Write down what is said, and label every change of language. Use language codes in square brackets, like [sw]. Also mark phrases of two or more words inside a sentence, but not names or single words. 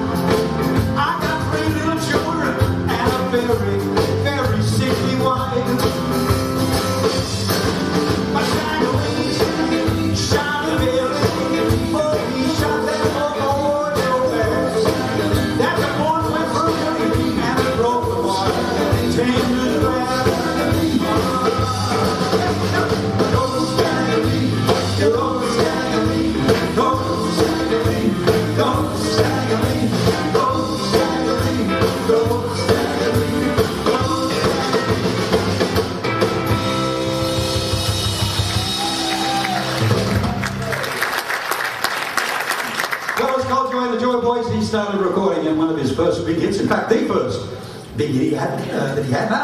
[en] I got 3 little children and a very, very sickly wife. But Staggerly shot at Billy, oh he shot that poor boy so fast that the boy went through Billy and it broke the water. Tender grass. Go Staggerly, go Staggerly, go Staggerly, go Staggerly, go Staggerly, go Staggerly, go Well, it's called Joy and the Joy Boys. He started recording in one of his first big hits. In fact, the first big hit that he had.